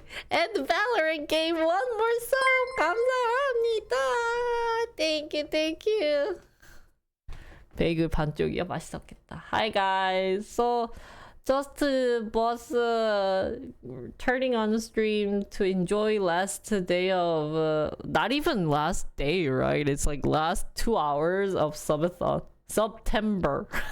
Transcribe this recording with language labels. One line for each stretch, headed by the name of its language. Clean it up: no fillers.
English: And Valorant gave one more sub!
Korean: 감사합니다!
English: Thank you.
Korean: 베이글 반쪽이야 맛있었겠다.
English: Hi guys. So just was turning on the stream to enjoy last day of not even last day, right? It's like last 2 hours of subathon. September.